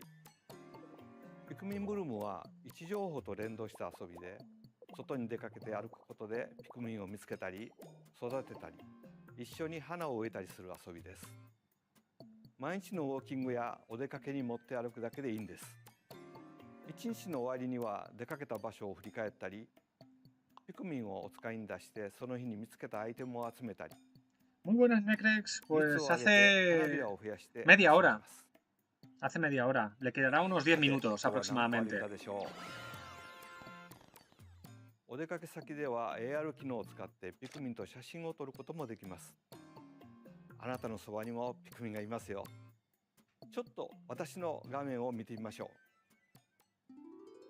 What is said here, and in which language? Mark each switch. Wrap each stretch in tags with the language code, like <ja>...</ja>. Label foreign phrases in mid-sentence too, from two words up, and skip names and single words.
<ja>ピクミンブルームは位置情報と連動した遊びで、外に出かけて歩くことでピクミンを見つけたり育てたり、一緒に花を植えたりする遊びです。毎日のウォーキングやお出かけに持って歩くだけでいいんです。一日の終わりには出かけた場所を振り返ったり、ピクミンをお使いに出してその日に見つけたアイテムを集めたり。</ja> <es>Muy buenas, Necrex. Pues hace media hora. Hace media hora. Le quedará unos 10 minutos aproximadamente.</es> <ja>お出かけ先では AR 機能を使ってピクミンと写真を撮ることもできます。あなたのそばにもピクミンがいますよ。ちょっと私の画面を見てみましょう。</ja>